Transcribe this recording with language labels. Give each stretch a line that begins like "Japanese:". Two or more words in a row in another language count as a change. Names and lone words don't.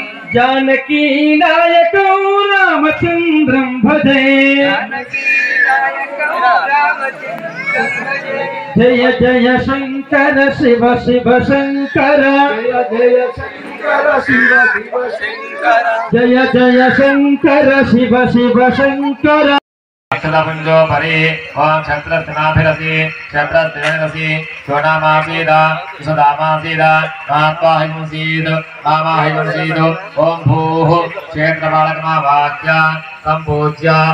Sanskrit: జానకీ నాయకం రామచంద్రం భజే జయ జయ శంకర శివ శివ శంకర జయ శంకర శివ శివ శంకర జయ జయ శంకర శివ శివ శంకర अक्षतपुञ्जोपरि ॐ क्षत्रस्नाभिरसि क्षत्रस्त्रेणसि शोणामासीद सुदामासीद मात्वाहिंसीद मामाहिंसीद ॐ भूः क्षेत्रपालकमावाक्य सम्पूज्य